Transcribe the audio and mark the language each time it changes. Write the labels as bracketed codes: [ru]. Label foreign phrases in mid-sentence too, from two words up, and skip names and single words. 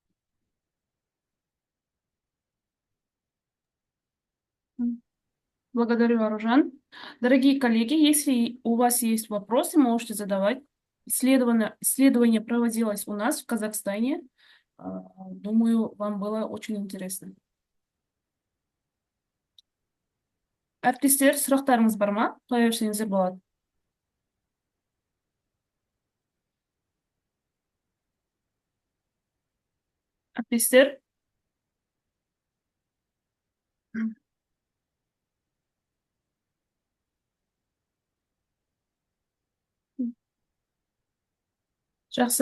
[ru] Благодарю, Аружан. Дорогие коллеги, если у вас есть вопросы, можете задавать. Исследование проводилось у нас в Казахстане. Думаю, вам было очень интересно. [kk] Әріптестер, сұрақтарыңыз бар ма? Қоя берсеңіздер болады. Әріптестер? Жақсы.